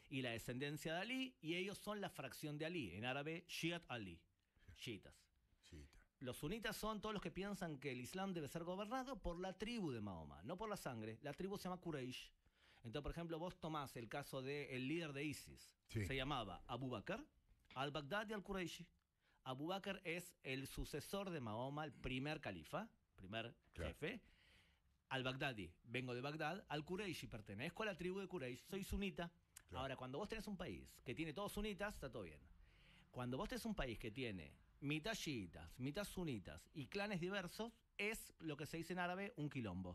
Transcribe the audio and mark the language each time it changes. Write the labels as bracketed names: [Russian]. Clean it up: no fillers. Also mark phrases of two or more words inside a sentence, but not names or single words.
[Spanish] y la descendencia de Ali, y ellos son la fracción de Ali, en árabe, [Arabic] شيعة علي, [Spanish] chiitas. Los sunitas son todos los que piensan que el Islam debe ser gobernado por la tribu de Mahoma, no por la sangre. La tribu se llama Quraysh. Entonces, por ejemplo, vos tomás el caso del líder de ISIS. Sí. Se llamaba Abu Bakr al-Baghdadi al-Qurayshi. Abu Bakr es el sucesor de Mahoma, el primer califa, primer jefe. Al-Baghdadi, vengo de Bagdad. Al-Qurayshi, pertenezco a la tribu de Quraysh, soy sunita. Claro. Ahora, cuando vos tenés un país que tiene todos sunitas, está todo bien. Cuando vos tenés un país que tiene mitad chiitas, mitad sunitas y clanes diversos, es lo que se dice en árabe un quilombo.